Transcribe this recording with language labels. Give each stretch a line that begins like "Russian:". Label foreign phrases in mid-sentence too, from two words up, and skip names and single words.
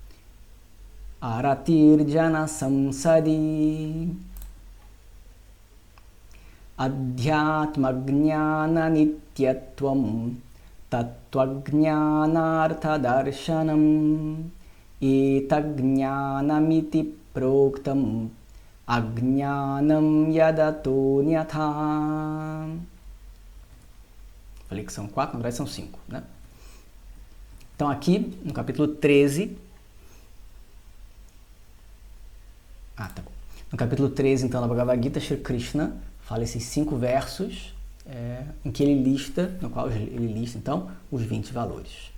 Sanskrit: अरतिर्जन संसदि अध्यात्मज्ञान नित्यत्वम् तत्त्वज्ञानार्थदर्शनम् एतज्ज्ञानमिति प्रोक्तम् अज्ञानम् यदतो न्यथा.
Portuguese: Falei que são 4, na verdade são 5, né? Então aqui, no capítulo 13... tá bom. No capítulo 13, então, da Bhagavad Gita, Shri Krishna fala esses 5 versos em que ele lista, no qual ele lista, então, os 20 valores.